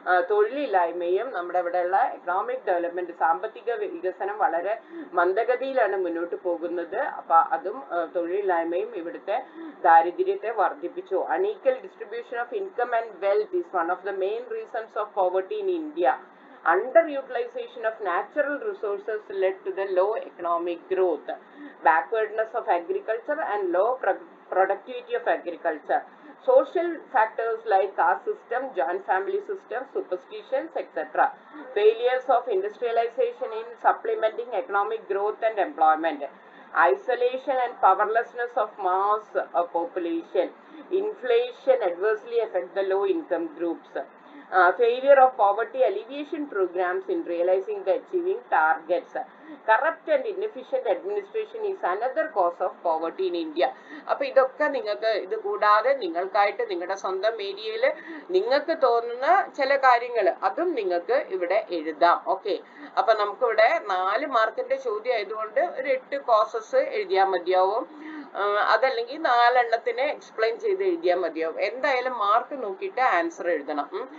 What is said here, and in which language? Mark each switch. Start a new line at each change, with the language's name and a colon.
Malayalam: തൊഴിലില്ലായ്മയും നമ്മുടെ ഇവിടെയുള്ള economic development, സാമ്പത്തിക വികസനം വളരെ മന്ദഗതിയിലാണ് മുന്നോട്ട് പോകുന്നത്. അപ്പൊ അതും തൊഴിലില്ലായ്മയും ഇവിടുത്തെ ദാരിദ്ര്യത്തെ വർദ്ധിപ്പിച്ചു.
English: Unequal distribution of income and wealth is one of the main reasons of poverty in India. Underutilization of natural resources led to the low economic growth. Backwardness of agriculture and low productivity of agriculture. Social factors like caste system, joint family system, superstitions, etc. Failures of industrialization in supplementing economic growth and employment. Isolation and powerlessness of mass population. Inflation adversely affect the low income groups. Failure of poverty alleviation programs in realizing the achieving targets. Corrupt and inefficient administration is another cause of poverty in India.
Malayalam: അപ്പൊ ഇതൊക്കെ നിങ്ങൾക്ക് ഇത് കൂടാതെ നിങ്ങൾക്കായിട്ട് നിങ്ങളുടെ സ്വന്തം ഏരിയയിൽ നിങ്ങൾക്ക് തോന്നുന്ന ചില കാര്യങ്ങൾ അതും നിങ്ങൾക്ക് ഇവിടെ എഴുതാം. ഓക്കെ, അപ്പൊ നമുക്കിവിടെ 4 മാർക്കിന്റെ ചോദ്യം ആയതുകൊണ്ട് ഒരു 8 കോസസ് എഴുതിയാൽ മതിയാവും. അതല്ലെങ്കിൽ 4 എണ്ണത്തിനെ എക്സ്പ്ലെയിൻ ചെയ്ത് എഴുതിയാൽ മതിയാവും. എന്തായാലും മാർക്ക് നോക്കിയിട്ട് ആൻസർ എഴുതണം.